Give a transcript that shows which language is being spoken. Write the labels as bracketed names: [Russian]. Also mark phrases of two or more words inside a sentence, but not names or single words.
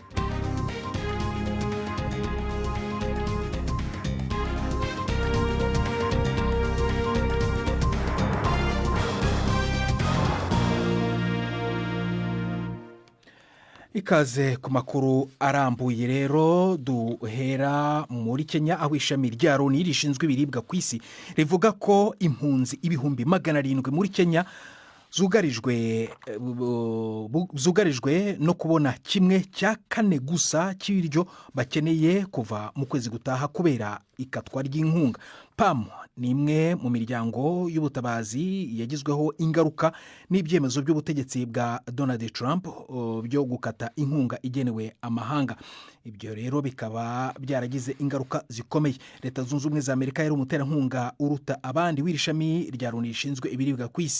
[Kinyarwanda] Ikaze ku makuru arambuye rero, duhera muri Kenya aho ishami rya Loni rishinzwe ibiribwa ku isi rivuga ko impunzi ibihumbi 700 muri Kenya zugarijwe no kubona 1/4 gusa cy'ibiryo bakeneye kuva mu kwezi gutaha kubera ikatwa ry'inkunga. PAM ni imwe mu miryango y'ubutabazi yagizweho ingaruka n'ibyemezo by'ubutegetsi bwa Donald Trump byo gukata inkunga igenewe amahanga. Ibyo rero bikaba byaragize ingaruka zikomeye. Leta Zunze Ubumwe za Amerika yari umuterankunga uruta abandi w'irishami rya Loni rishinzwe ibiribwa ku isi.